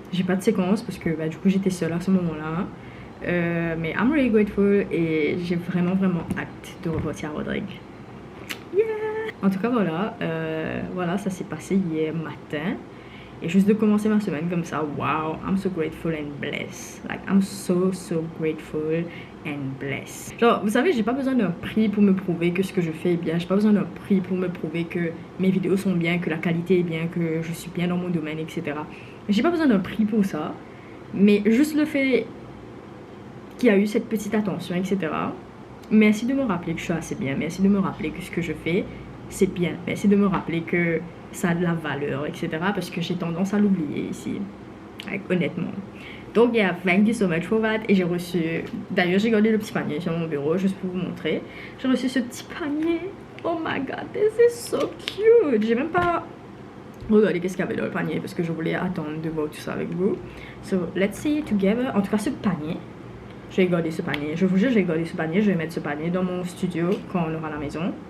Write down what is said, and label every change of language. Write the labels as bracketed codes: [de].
[fr] J'ai pas de séquence parce que, bah, du coup, j'étais seule à ce moment-là. Mais [en] I'm really grateful [fr] et j'ai vraiment hâte de repartir à Rodrigue. Yeah! En tout cas voilà, ça s'est passé hier matin et juste de commencer ma semaine comme ça, wow, [en] I'm so grateful and blessed. Like I'm so grateful and blessed. [fr] Genre vous savez, j'ai pas besoin d'un prix pour me prouver que ce que je fais est bien, j'ai pas besoin d'un prix pour me prouver que mes vidéos sont bien, que la qualité est bien, que je suis bien dans mon domaine, etc. J'ai pas besoin d'un prix pour ça, mais juste le fait qui a eu cette petite attention, etc. Merci de me rappeler que je suis assez bien. Merci de me rappeler que ce que je fais, c'est bien. Merci de me rappeler que ça a de la valeur, etc. Parce que j'ai tendance à l'oublier ici. Honnêtement. [en] Donc, yeah, thank you so much for that. [fr] Et j'ai reçu... D'ailleurs, j'ai gardé le petit panier sur mon bureau, juste pour vous montrer. J'ai reçu ce petit panier. [en] Oh my god, this is so cute. [fr] J'ai même pas... regardez qu'est-ce qu'il y avait dans le panier parce que je voulais attendre de voir tout ça avec vous. [en] So, let's see it together. [fr] En tout cas, ce panier... je vais garder ce panier, je vous jure, je vais garder ce panier, je vais mettre ce panier dans mon studio quand on aura la maison.